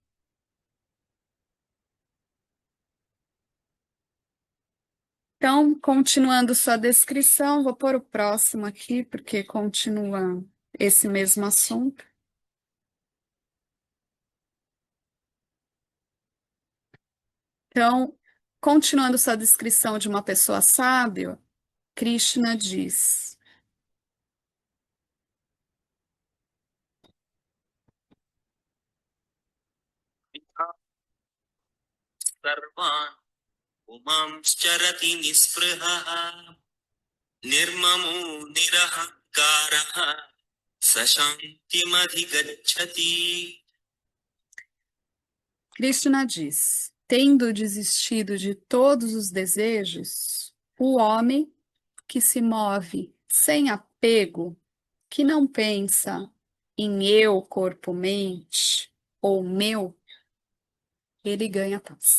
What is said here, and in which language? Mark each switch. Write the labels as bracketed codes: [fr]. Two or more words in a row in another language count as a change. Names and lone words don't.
[pt] Então, continuando sua descrição, vou pôr o próximo aqui, porque continua esse mesmo assunto. Então, continuando sua descrição de uma pessoa sábia, Krishna diz: [sa] सर्वान् पुमांश्चरति निःस्पृहः निर्ममो निरहङ्कारः स शान्तिमधिगच्छति. [pt] Krishna diz: tendo desistido de todos os desejos, o homem que se move sem apego, que não pensa em eu, corpo, mente ou meu, ele ganha paz.